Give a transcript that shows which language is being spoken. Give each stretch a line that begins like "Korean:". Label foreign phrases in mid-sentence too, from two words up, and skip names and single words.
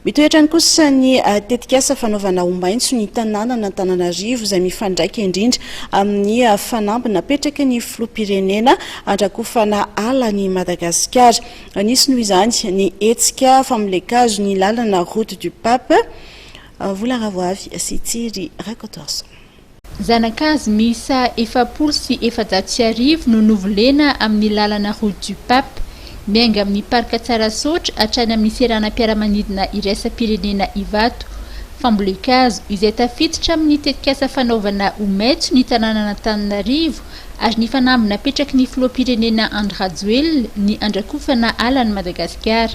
Malagasy: mitoetra ny kosa ny tetikasa fanaovana ombaintso ny tanàna na Antananarivo izay mifandraika indrindra amin'ny fanamby napetraka ny filoham-pirenena andrakofana ala ny Madagasikara. Nisy noho izany ny hetsika famolekazo ny lalana route du Pape. Vola Ravoavy sy Tsiry Rakotorso. Zanakazy misa 750 no novolena amin'ny lalana route du Pape mianga amin'ny parka Tsarasotra hatrany amin'ny seranam-piaramanidina iraisam-pirenena Ivato. Fambolekazo izay tafiditra amin'ny tetikasa fanaovana omaitso ny tanàna Antananarivo ary ny fanamby napetraky ny filoham-pirenena Andry Rajoelina ny andrakofana ala ny Madagasikara.